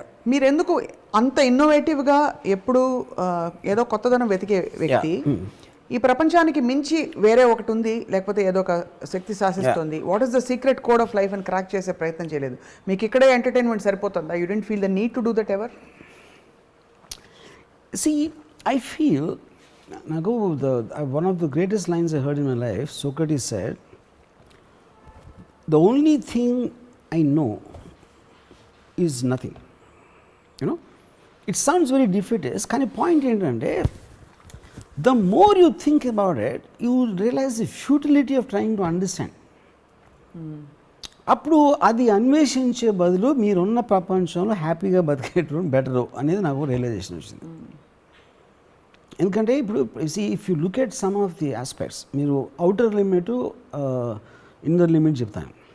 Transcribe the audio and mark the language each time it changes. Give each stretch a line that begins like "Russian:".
Telugu: మీరు ఎందుకు అంత ఇన్నోవేటివ్గా ఎప్పుడు ఏదో కొత్తదనం వెతికే వ్యక్తి ఈ ప్రపంచానికి మించి వేరే ఒకటి ఉంది లేకపోతే ఏదో ఒక శక్తి శాసిస్తుంది,
English: what is the secret code of life
Telugu: అని క్రాక్ చేసే ప్రయత్నం చేయలేదు? మీకు ఇక్కడే ఎంటర్టైన్మెంట్ సరిపోతుందా?
English: You don't feel the need to do that ever? See, I feel, Nago, one of the greatest lines I heard in my life, Socrates said, the only thing I know is nothing. You know, it sounds very defeatist,
Telugu: కానీ point ఏంటంటే,
English: the more you think about it, you will realize the futility of trying to understand.
Telugu: అప్పుడు అది అన్వేషించే బదులు మీరున్న ప్రపంచంలో హ్యాపీగా బతికేయడం better అనేది నాకు రియలైజేషన్ వచ్చింది. ఎందుకంటే ఇప్పుడు
English: if you look at some of the aspects,
Telugu: మీరు అవుటర్ లిమిట్ ఇన్నర్ లిమిట్ చెప్తాను.